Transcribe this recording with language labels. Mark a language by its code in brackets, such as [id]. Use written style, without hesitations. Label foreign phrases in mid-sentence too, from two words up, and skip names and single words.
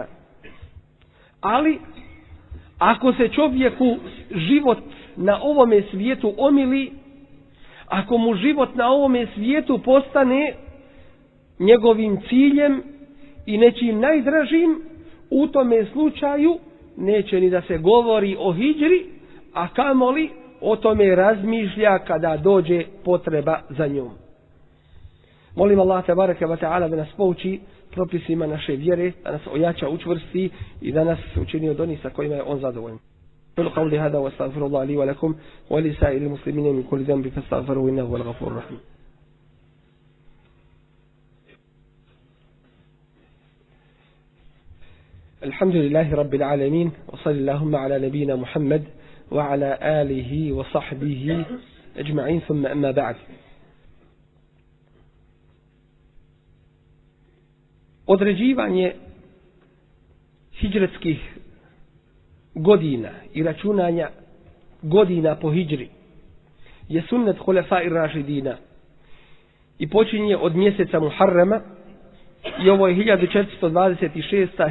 [bs] Ali, ako se čovjeku život na ovome svijetu omili, ako mu život na ovome svijetu postane njegovim ciljem i nečim najdražim, u tome slučaju neće ni da se govori o hidžri, a kamoli o tome razmišlja kada dođe potreba za njom. Molim Allah [ar] تبارك وتعالى [bs] da nas pouči propisima naše vjere, da nas ojača, učvrsti i da nas učini od onih sa kojima je on zadovoljan. [ar] قولي هذا واستغفر الله لي ولكم ولسائر المسلمين من كل ذنب فاستغفروه انه هو الغفور الرحيم. الحمد لله رب العالمين وصلى اللهم على نبينا محمد وعلى آله وصحبه أجمعين ثم أما بعد. [bs] Određivanje hidžretskih godina i računanja godina po hidžri je sunnet Hulefai Rašidina i počinje od mjeseca Muharrema i ovo je 1426.